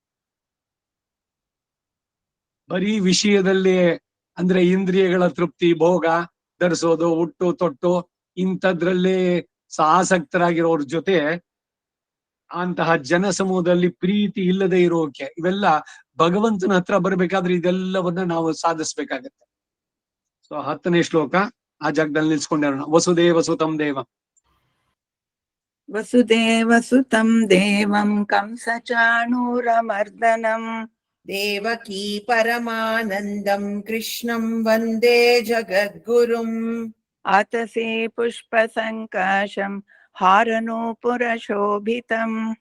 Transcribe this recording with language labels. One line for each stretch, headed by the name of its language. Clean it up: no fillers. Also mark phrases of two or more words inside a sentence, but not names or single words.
Kannada: ಬರೀ ವಿಷಯದಲ್ಲಿ ಅಂದ್ರೆ ಇಂದ್ರಿಯಗಳ ತೃಪ್ತಿ, ಭೋಗ, ಧರಿಸೋದು, ಉಟ್ಟು ತೊಟ್ಟು ಇಂಥದ್ರಲ್ಲೇ ಆಸಕ್ತರಾಗಿರೋರ್ ಜೊತೆ ಅಂತಹ ಜನಸಮೂಹದಲ್ಲಿ ಪ್ರೀತಿ ಇಲ್ಲದೆ ಇರೋಕೆ, ಇವೆಲ್ಲ ಭಗವಂತನ ಹತ್ರ ಬರ್ಬೇಕಾದ್ರೆ ಇದೆಲ್ಲವನ್ನ ನಾವು ಸಾಧಿಸ್ಬೇಕಾಗತ್ತೆ. ಸೊ 10ನೇ ಶ್ಲೋಕ ಆ ಜಾಗದಲ್ಲಿ ನಿಲ್ಸ್ಕೊಂಡಿರೋಣ.
Sanskrit: ವಸುದೇವ ಸುತಂ ದೇವಂ ವಸುದೇವ ಸುತಂ ದೇವಂ ಕಂಸಚಾಣೂರಮರ್ದನಂ ದೇವಕೀ ಪರಮಾನಂದಂ ಕೃಷ್ಣಂ ವಂದೇ ಜಗದ್ಗುರುಂ ಆತಸೇ ಪುಷ್ಪಸಂಕಾಶಂ ಹಾರನೂಪುರಶೋಭಿತಂ